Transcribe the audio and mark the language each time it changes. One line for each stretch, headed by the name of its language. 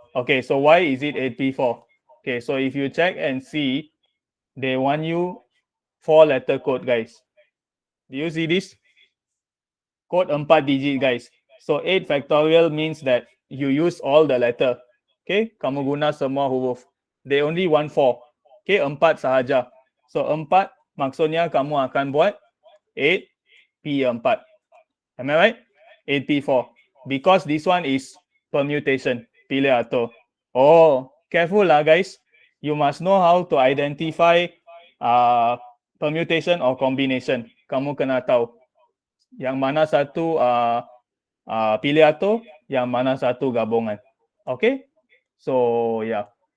English: Okay, so why is it 8p4? Okay, so if you check and see, they want you 4-letter code, guys. Do you see this? Code 4 digit, guys. So 8 factorial means that you use all the letter.
Malay: Okay, kamu guna semua huruf.
English: They only want 4.
Malay: Okay, 4 sahaja. So 4 maksudnya kamu akan buat 8p4.
English: Am I right? 8p4. Because this one is permutation. Pilih atur. Oh, careful lah guys. You must know how to identify permutation or combination.
Malay: Kamu kena tahu yang mana satu pilih atur, yang mana satu gabungan. Okay? So, yeah.